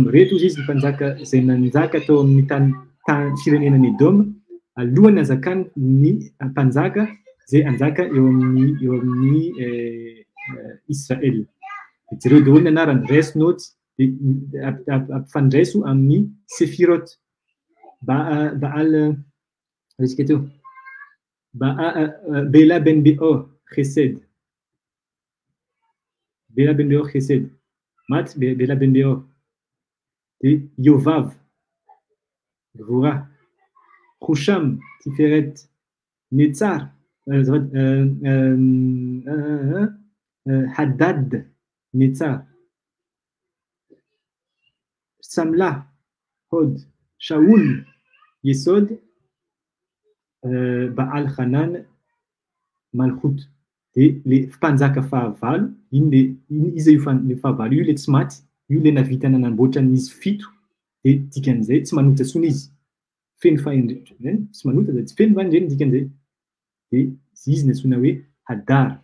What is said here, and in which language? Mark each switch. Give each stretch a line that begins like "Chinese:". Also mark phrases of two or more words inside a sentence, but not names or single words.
Malagasy: Reto izy mpanjaka izay nanjaka tao amin'ny tany firenenan'ny Edom, alohan'ny hanjakany ny mpanjaka izay anjaka eo amin'ny Israël. Jereo daholo ny anarany, Resnot, ampifandraiso amin'ny Sefirot, Baal, resika teo, Bela ben Beor Chesed. Bela ben Beor Chesed. Mat Bela ben Beor. Yovav, Gvura, Husham, Tiferet, Netzar, Haddad, Netzar, Samla, Hod, Shaul, Yesod, Baal Hanan, Malchut. Le mpanjaka fahavalo, izy le fahavalo io le tsy maty, io le navita nanamboatra n'izy fito, dia dikan'izay tsy manota tsony izy. Feno fahendrena, tsy manota dia tsy feno fahendrena dikan'izay. Dia izy ny antsoina hoe Hadar.